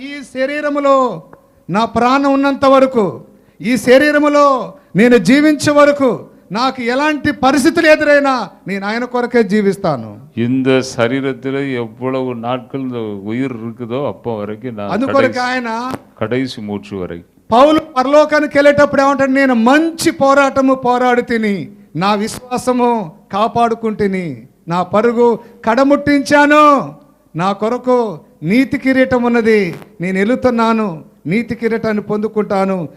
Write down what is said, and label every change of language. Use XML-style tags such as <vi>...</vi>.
<te>ఈ శరీరములో నా ప్రాణం ఉన్నంత వరకు, ఈ శరీరములో నేను జీవించే వరకు, నాకు ఎలాంటి పరిస్థితులు ఎదురైనా నేను ఆయన కొరకే జీవిస్తాను.</te> <ta>இந்த சரீரத்தில் எவ்வளவு நாட்கள் இந்த உயிர் இருக்குதோ அப்போ வரைக்கும் நான்</ta> <te>అందుకొరకు ఆయన</te> <ta>கடைசி மூச்சு வரை.</ta> <te>పౌలు పరలోకానికి వెళ్ళేటప్పుడు ఏమంటాడు, నేను మంచి పోరాటము పోరాడు తిని నా విశ్వాసము కాపాడుకుంటుని, నా పరుగు కడముట్టించాను, నా కొరకు నీతి కిరీటం ఉన్నది, నేను వెళుతున్నాను, నీతి కిరీటాన్ని పొందుకుంటాను.</te>